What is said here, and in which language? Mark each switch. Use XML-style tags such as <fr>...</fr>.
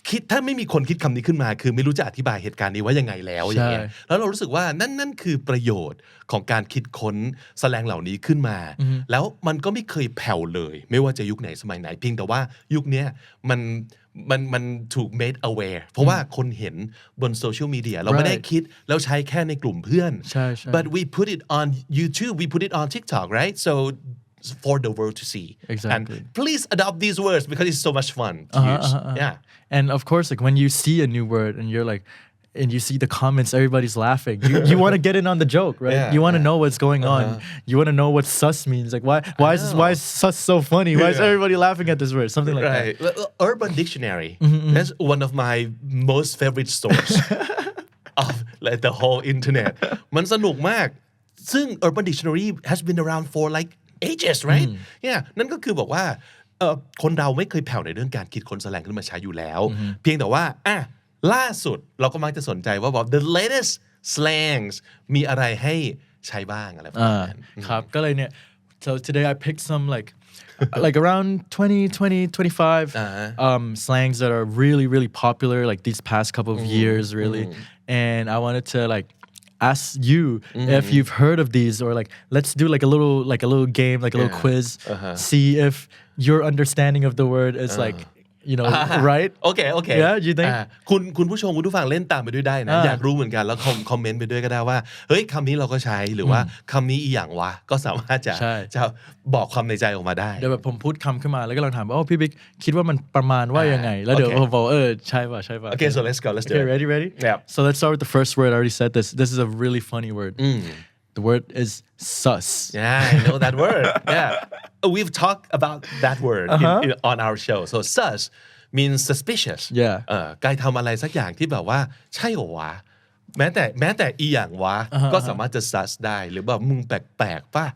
<th>ถ้าไม่มีคนคิดคำนี้ขึ้นมาคือไม่รู้จะอธิบายเหตุการณ์นี้ว่ายังไงแล้วอย่างเงี้ยแล้วเรารู้สึกว่านั่นคือประโยชน์ของการคิดค้นแสลงเหล่านี้ขึ้นมาแล้วมันก็ไม่เคยแผ่วเลยไม่ว่าจะยุคไหนสมัยไหนเพียงแต่ว่ายุคนี้มันถูก</th> <en>made aware</en> <th>เพราะว่าคนเห็นบนโซเชียลมีเดียเราไม่ได้คิดแล้วใช้แค่ในกลุ่มเพื่อน</th> <en>but we put it on YouTube we put it on TikTok right so for the world to see and please adopt these words because it's so much fun to use and of course like when you see a new word and you're like and you see the comments everybody's laughing you want to get in on the joke right you want to know what's going on you want to know what sus means like why is sus so funny why is everybody laughing at this word something like that Urban Dictionary that's one of my most favorite source of like the whole internet</en> <th>มันสนุกมากซึ่ง</th> <en>Urban Dictionary has been around for like ages right</en> <th>นั่นก็คือบอกว่าคนเราไม่เคยแผ่วในเรื่องการคิดค้นแสลงขึ้นมาใช้อยู่แล้วเพียงแต่ว่าล่าสุดเราก็มักจะสนใจว่าบอก</th> <en>the latest slangs</en> <th>มีอะไรให้ใช้บ้างอะไรประมาณนั้น ครับก็เลยเนี่ย</th> <en>so today I picked some like around 20-25 slangs that are really really popular like these past couple of years really and I wanted to like ask you if you've heard of these or like let's do like a little game like a little quiz see if your understanding of the word is like you know right</en> <th>โอเค</th> <en>Yeah, you think?</en> <th>คุณผู้ชมคุณผู้ฟังเล่นตามไปด้วยได้นะอยากรู้เหมือนกันแล้วคอมเมนต์ไปด้วยก็ได้ว่าเฮ้ยคำนี้เราก็ใช้หรือว่าคำนี้อีหยังวะก็สามารถจะบอกความในใจออกมาได้ เดี๋ยวแบบผมพูดคำขึ้นมาแล้วก็ลองถามว่าพี่บิ๊กคิดว่ามันประมาณว่ายังไงแล้วเดี๋ยวผมบอกใช่ป่ะ</th> <en>Okay, so let's do Okay, it. ready? Yeah. So let's start with the first word. I already said this. This is a really funny word. The word is sus. Yeah, I know that word. Yeah. We've talked about that word on our show. So sus means suspicious. Yeah.</en> <th>กายทำอะไรสักอย่างที่แบบว่าใช่เหรอวะแม้แต่อีหยังวะก็สามารถจะ sus ได้หรือแบบมึงแปลกๆป่ะ</th>